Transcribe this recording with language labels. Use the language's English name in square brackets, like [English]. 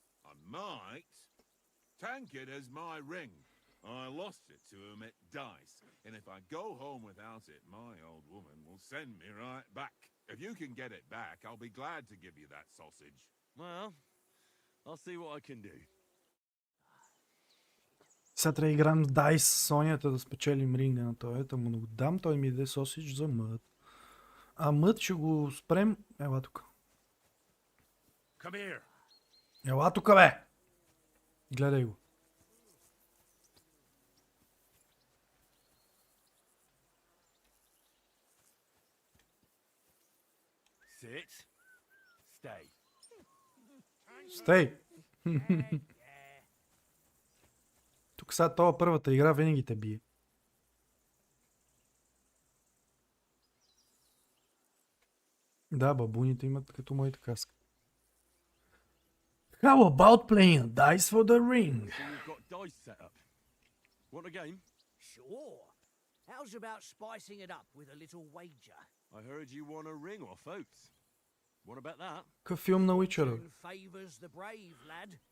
[English] I might. Tank it as my ring. I lost it to him at dice, and if I go home without it, my old woman will send me right back. If you can get it back, I'll be glad to give you that sausage. Well, I'll see what I can do. [Bulgarian] Сега трябва да играем дайс с Сонята да спечелим ринга на той. Ето му го дам, той ми даде сосич за мът. А мът ще го спрем. Ела тук. [English] Come here. [Bulgarian] Ела тук, бе! Гледай го. [English] Sit. Stay. Стей! [Bulgarian] Тук сега това първата игра винаги те бие. Да, бабуните имат като моите каски. [English] How about playing a dice for the ring? So you've got dice set up. Want a game? Sure. How's about spicing it up with a little wager? I heard you won a ring off Oates. What about that? [Bulgarian] Какъв филм на Уичера? [English] Fortune favors the brave, lad.